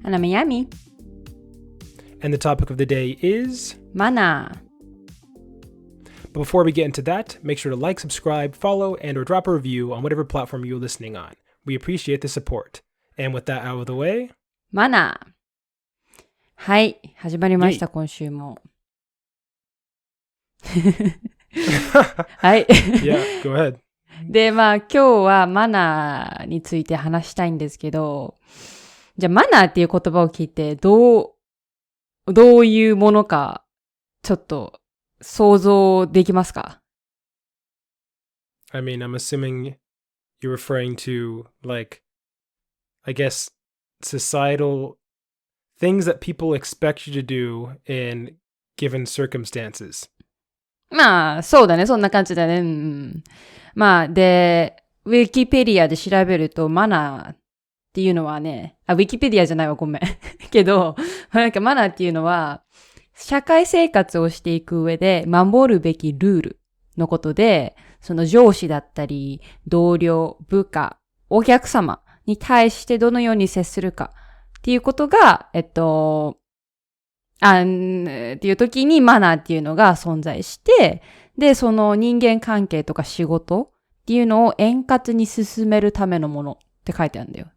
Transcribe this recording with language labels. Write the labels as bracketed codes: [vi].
[en] And I'm Yami. And the topic of the day is... Mana. But before we get into that, make sure to like, subscribe, follow, and or drop a review on whatever platform you're listening on. We appreciate the support. And with that out of the way... Mana. [ja] はい、始まりました、今週も。はい。 [en] Yeah, go ahead. [ja] で、今日はマナーについて話したいんですけど、じゃあマナーっていう言葉を聞いて、どういうものか、ちょっと想像できますか？ [en] I mean, I'm assuming you're referring to, like, I guess, societal things that people expect you to do in given circumstances. [ja] そうだね。そんな感じだね。で、ウィキペディアで調べると、マナーっていうのはね、ウィキペディアじゃないわ、ごめん。けど、なんかマナーっていうのは、社会生活をしていく上で守るべきルールのことで、その上司だったり、同僚、部下、お客様に対してどのように接するかっていうことが、っていう時にマナーっていうのが存在して、で、その人間関係とか仕事っていうのを円滑に進めるためのものって書いてあるんだよ。